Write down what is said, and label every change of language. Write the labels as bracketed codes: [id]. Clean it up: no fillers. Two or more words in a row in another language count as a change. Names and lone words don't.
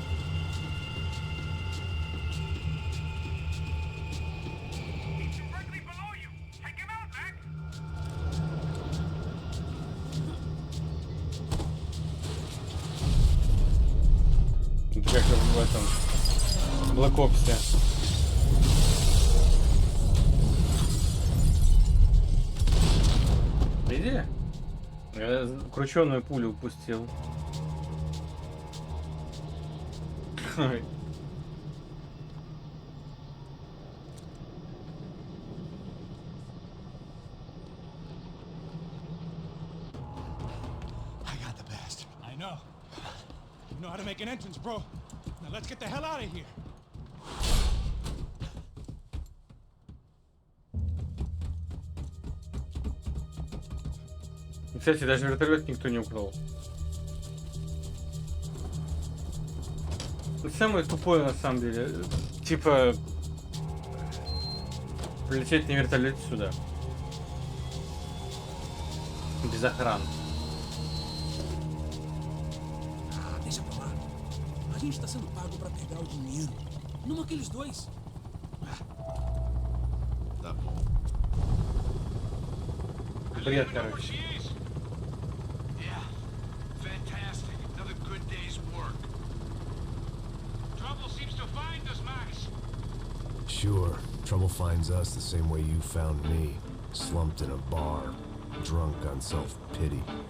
[ru] Это как в этом Black Ops'е. Видели? Я крученую пулю упустил. Ой. [en] I got the bastard. I know. You know how to make an entrance, bro. Now let's get the hell out of here. [ru] Кстати, даже вертолет никто не украл. Самое тупое на самом деле, типа полететь на вертолете сюда без охраны. [pt] Deixa pra lá. A gente tá sendo pago pra pegar o dinheiro. Não aqueles dois. Tá bom. [ru] Бред, короче. [en] Yeah. Fantastic. Another good day's work. Trouble seems to find us, Max. Sure, trouble finds us the same way you found me, slumped in a bar, drunk on self-pity.